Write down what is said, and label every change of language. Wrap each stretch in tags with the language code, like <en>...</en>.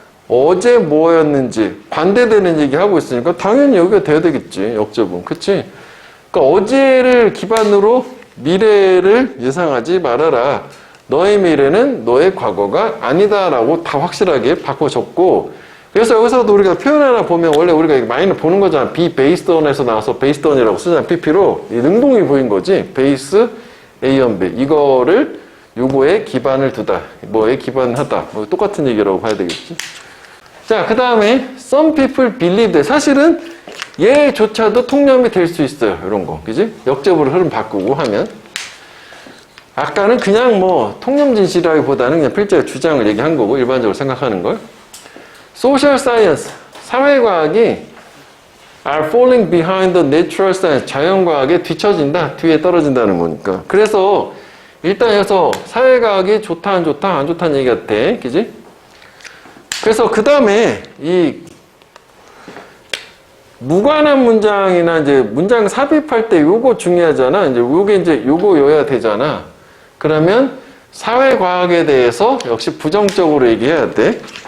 <ko>어제 뭐였는지 반대되는 얘기하고 있으니까 당연히 여기가 돼야 되겠지. 역접은. 그치? 그러니까 어제를 기반으로 미래를 예상하지 말아라. 너의 미래는 너의 과거가 아니다라고 다 확실하게 바꿔 적고, 그래서 여기서도 우리가 표현 하나 보면 원래 우리가 많이 보는 거잖아. be based on에서 나와서 based on이라고 쓰잖아. PP로. 이 능동이 보인 거지. base A on B. 이거를 요거에 기반을 두다. 뭐에 기반하다. 뭐 똑같은 얘기라고 봐야 되겠지. 자, 그 다음에</ko> <en>some people believe that.</en> <ko>사실은 얘조차도 통념이 될 수 있어요. 이런 거. 그지? 역접으로 흐름 바꾸고 하면. 아까는 그냥 뭐 통념 진실이라기보다는 그냥 필자의 주장을 얘기한 거고 일반적으로 생각하는 걸.</ko> <en>Social science,</en> <ko>사회과학이</ko> <en>are falling behind the natural science,</en> <ko>자연과학에 뒤처진다, 뒤에 떨어진다는 거니까. 그래서 일단 여기서 사회과학이 좋다 안 좋다 안 좋다는 얘기 같아. 그지? 그래서 그 다음에 이 무관한 문장이나 이제 문장 삽입할 때 요거 중요하잖아. 이제 요게 이제 요거여야 되잖아. 그러면 사회과학에 대해서 역시 부정적으로 얘기해야 돼.</ko>